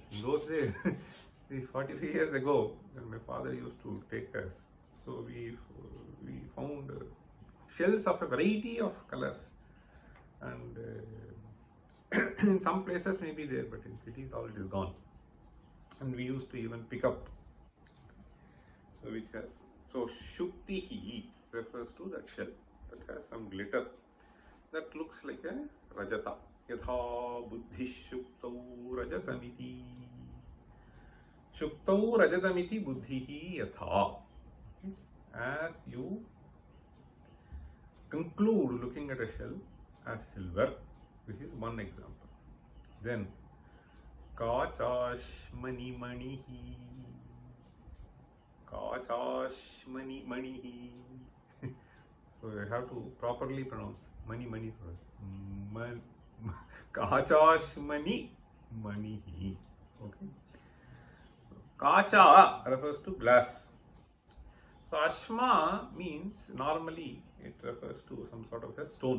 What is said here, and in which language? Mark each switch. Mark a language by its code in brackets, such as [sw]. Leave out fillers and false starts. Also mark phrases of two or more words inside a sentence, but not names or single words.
[en] In those days, 45 years ago, when my father used to take us, so we found shells of a variety of colors, and in some places may be there, but in cities all it is gone. And we used to even pick up. So which has, so Shuktihi refers to that shell that has some glitter that looks like a Rajata. [sa] Yatha buddhi shuktau rajatamiti. Shuktau rajatamiti buddhihi yatha. [en] As you conclude looking at a shell as silver, this is one example. [sa] Then Kachashmani manihi. Kachashmani manihi. [en] So you have to properly pronounce mani first. [sa] Kachashmani manihi. Okay. [en] Kacha refers to glass. So ashma means normally it refers to some sort of a stone.